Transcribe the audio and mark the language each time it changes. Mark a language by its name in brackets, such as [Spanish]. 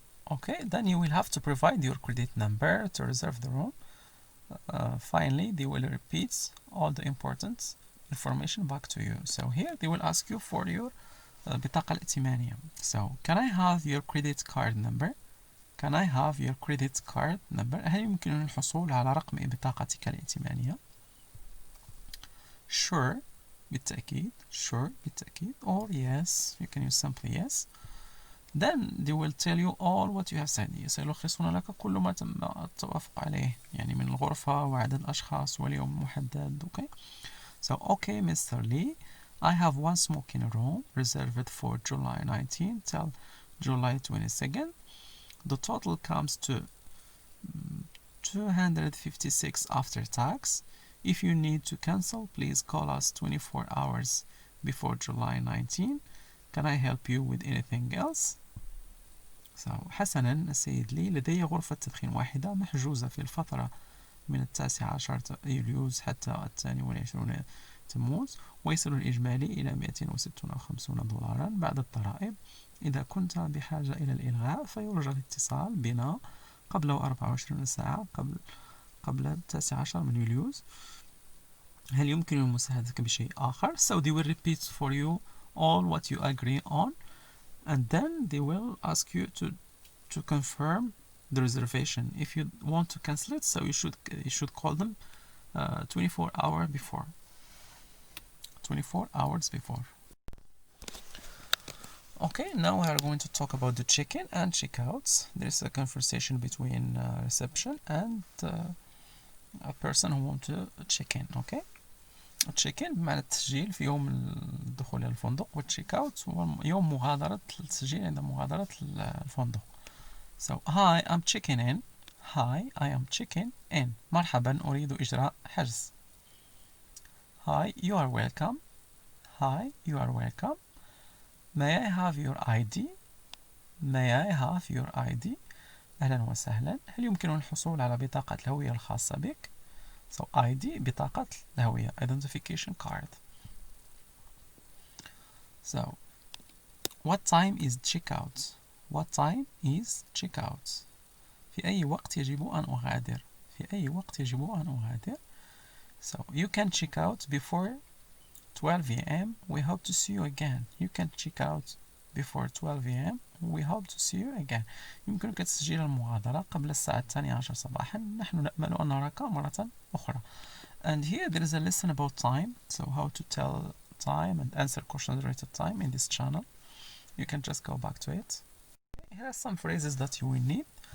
[English] Okay, then you will have to provide your credit number to reserve the room. Finally, they will repeat all the important information back to you. So here they will ask you for your [Arabic] بطاقة الائتمانية. [English] So can I have your credit card number? Can I have your credit card number? [Arabic] هل يمكنني الحصول على رقم بطاقتك الائتمانية؟ [English] Sure [Arabic] بالتأكيد. [English] Sure [Arabic] بالتأكيد. [English] Or yes, you can use simply yes. Then they will tell you all what you have said. [Arabic] سيلخصون لك كل ما تم التوافق عليه يعني من الغرفة وعدد الأشخاص واليوم المحدد. [English] Okay. So okay Mr. Lee, I have one smoking room reserved for July 19 till July 22nd. The total comes to 256 after tax. If you need to cancel, please call us 24 hours before July 19. Can I help you with anything else? [Arabic] So, حسنا السيد لي، لدي غرفة تدخين واحدة محجوزة في الفترة من 19 يوليوز حتى 22 تموز، ويصل الإجمالي إلى 256 دولارا بعد الضرائب. إذا كنت بحاجة إلى الإلغاء فيرجى الاتصال بنا قبل 24 ساعة قبل 19 من يوليوز. هل يمكن مساعدتك بشيء آخر؟ [English] So they will repeat for you all what you agree on, and then they will ask you to confirm the reservation. If you want to cancel it, so you should call them 24 hours before. 24 hours before. Okay, now we are going to talk about the check-in and check-outs. There is a conversation between reception and a person who wants to check in. Okay. [Arabic] التشيك ان بمعنى التسجيل في يوم الدخول إلى الفندق، والتشيك اوت هو يوم مغادرة التسجيل عند مغادرة الفندق. [English] So hi I'm checking in. Hi I am checking in. [Arabic] مرحبا أريد إجراء حجز. [English] Hi you are welcome. Hi you are welcome. May I have your ID? May I have your ID? [Arabic] أهلا وسهلا. هل يمكنني الحصول على بطاقة الهوية الخاصة بك؟ [English] So ID [Arabic] بطاقة الهوية [English] identification card. So what time is checkout? What time is checkout? [Arabic] في أي وقت يجب أن أغادر؟ في أي وقت يجب أن أغادر؟ [English] So you can check out before 12 a.m. We hope to see you again. You can check out before 12 a.m. We hope to see you again. [Arabic] يمكنك تسجيل المغادرة قبل الساعة 12 صباحا. نحن نأمل أن نراك مرة أخرى. [English] And here there is a lesson about time. So how to tell time and answer questions related to time in this channel. You can just go back to it. Here are some phrases that you will need.